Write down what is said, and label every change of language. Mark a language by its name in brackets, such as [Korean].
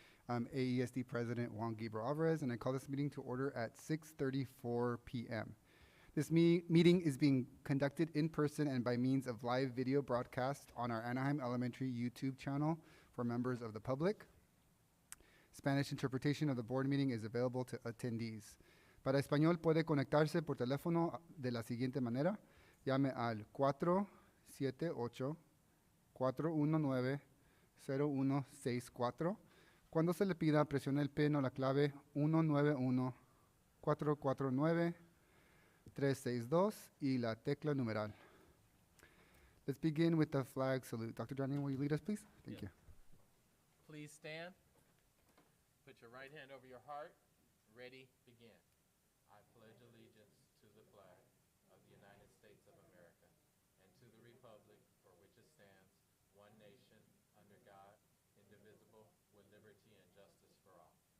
[English] I'm AESD President Juan Gabriel Alvarez, and I call this meeting to order at 6:34 p.m. This meeting is being conducted in person and by means of live video broadcast on our Anaheim Elementary YouTube channel for members of the public. Spanish interpretation of the board meeting is available to attendees. [Spanish] Para español puede conectarse por teléfono de la siguiente manera. Llame al 478-419-0164. Cuando se le pida, presione el PIN o la clave 191-449-362 y la tecla numeral. [English] Let's begin with the flag salute. Dr. Johnny, will you lead us, please? Thank you. Please stand. Put your right hand over your heart. Ready, begin. I pledge allegiance to the flag of the United States of America and to the republic for which it stands, one nation, under God, indivisible, with liberty and justice for all.